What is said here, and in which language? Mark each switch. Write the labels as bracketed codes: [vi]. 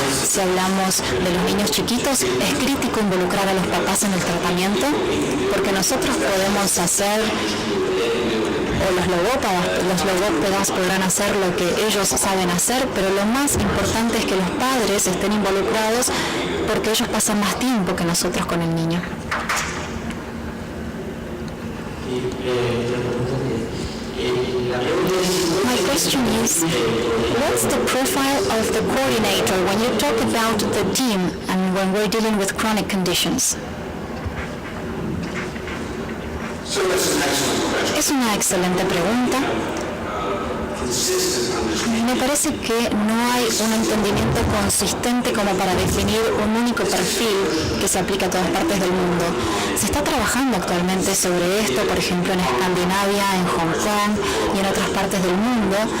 [es] Si hablamos de los niños chiquitos, es crítico involucrar a los papás en el tratamiento, porque nosotros podemos hacer, o los logópedas podrán hacer lo que ellos saben hacer, pero lo más importante es que los padres estén involucrados, porque ellos pasan más tiempo que nosotros con el niño. [en] My question is, what's the profile of the coordinator when you talk about the team and when we're dealing with chronic conditions? [es] Es una excelente pregunta. Me parece que no hay un entendimiento consistente como para definir un único perfil que se aplique a todas partes del mundo. Se está trabajando actualmente sobre esto, por ejemplo en Escandinavia, en Hong Kong y en otras partes del mundo.